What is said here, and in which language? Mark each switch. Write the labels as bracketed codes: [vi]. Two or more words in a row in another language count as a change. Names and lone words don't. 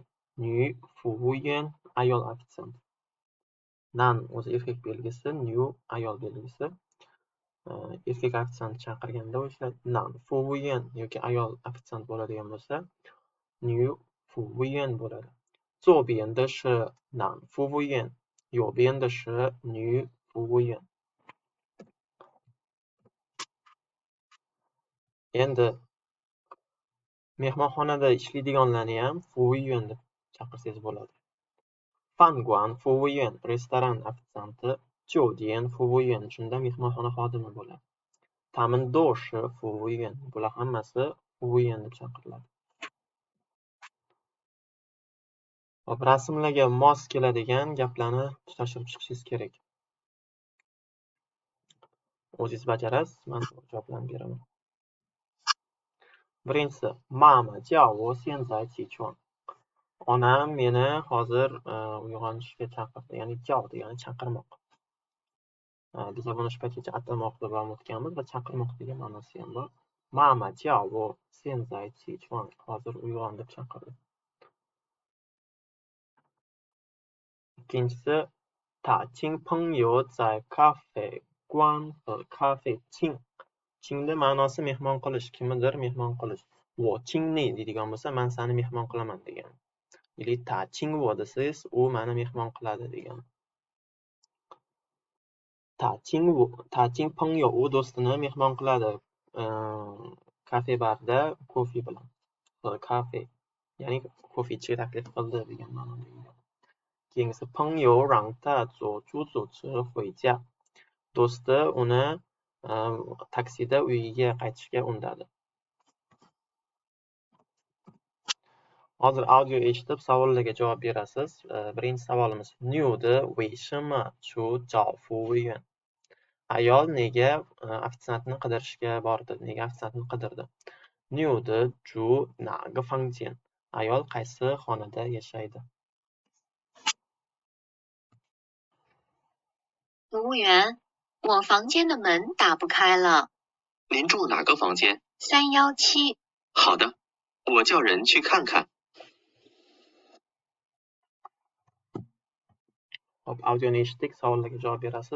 [zh] 女服务员 [uz] ayol ofitsiant. Nan o'zi erkak belgisi, nyu ayol belgisi. Erkak ofitsiant chaqirganda o'sha [zh] 男服务员 [uz] yoki ayol ofitsiant bo'ladigan bo'lsa, [zh] 女服务员 [uz] bo'ladi. [zh] 左边的是男服务员，右边的是女服务员。 [uz] Endi mehmonxonada ishlaydiganlarni ham [zh] 服务员 [uz] deb chaqirsangiz bo'ladi. [zh] 饭馆服务员 [uz] restoran ofitsianti, [zh] 酒店服务员 [uz] shunda mehmonxona xodimi bo'ladi. [zh] 他们都是服务员 [uz] bular hammasi [zh] 服务员 [uz] deb chaqiriladi. Hop, rasmlarga mos keladigan gaplarni tutashtirib chiqishingiz kerak. O'zingiz bajarasiz, men javoblarni beraman. [zh] Birinchisi, 妈妈叫我现在起床. [uz] Onam meni hozir uyg'onishga chaqirdi, ya'ni jiao degani chaqirmoq. Biz buni shu paytgacha atamoq deb o'tganmiz va chaqirmoq degan ma'nosi ham bor. [zh] 妈妈叫我现在起床. [uz] Hozir uyg'on deb chaqirdi. Ikkinchisi, [zh] 他请朋友在咖啡馆和咖啡厅。 [uz] Chingni ma'nosi mehmon qilish, kimnidir mehmon qilish. [zh] 我请你 [uz] deydigan bo'lsa, men seni mehmon qilaman degan. Yoki [zh] 他请我 [uz] desangiz, u meni mehmon qiladi degan. [zh] 他请朋友 [uz] u do'stini mehmon qiladi. Kafe barda kofe bilan. Kafe, ya'ni kofe ichishga taklif qildi degan ma'noda. Keyingisi, [zh] 朋友让他坐出租车回家. [uz] Do'sti uni taksida uyiga qaytishga undadi. Hozir audio eshitib savollarga javob berasiz. Birinchi savolimiz, [zh] 女的为什么去找服务员? [uz] Ayol nega ofitsiantni qidirishga bordi? Nega ofitsiantni qidirdi? [zh] 女的住哪个房间? [uz] Ayol qaysi xonada yashaydi? [zh] 服务员，我房间的门打不开了。您住哪个房间？317。好的，我叫人去看看。 [uz] Hop, audioni eshitdik, savollarga javob berasiz.